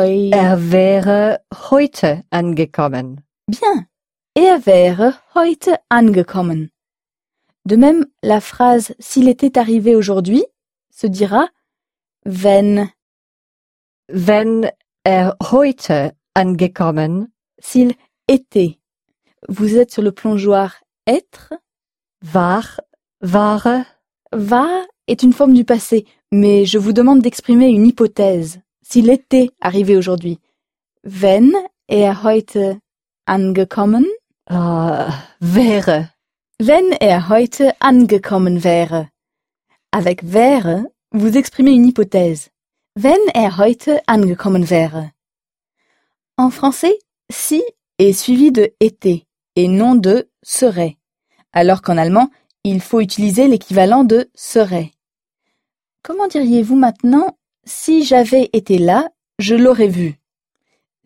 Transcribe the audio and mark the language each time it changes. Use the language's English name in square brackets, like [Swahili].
[German] Er wäre heute angekommen. [French] Bien. [German] Er wäre heute angekommen. [French] De même, la phrase « s'il était arrivé aujourd'hui » se dira [German] Wenn er heute angekommen. [French] S'il était. Vous êtes sur le plongeoir être. [German] War. [French] War est une forme du passé, mais je vous demande d'exprimer une hypothèse. S'il était arrivé aujourd'hui. [German] Wenn er heute angekommen. Wäre. Wenn er heute angekommen wäre. [French] Avec wäre, vous exprimez une hypothèse. [German] Wenn er heute angekommen wäre. [French] En français, « si » est suivi de « était » et non de « serait ». Alors qu'en allemand, il faut utiliser l'équivalent de « serait ». Comment diriez-vous maintenant « si j'avais été là, je l'aurais vu » ?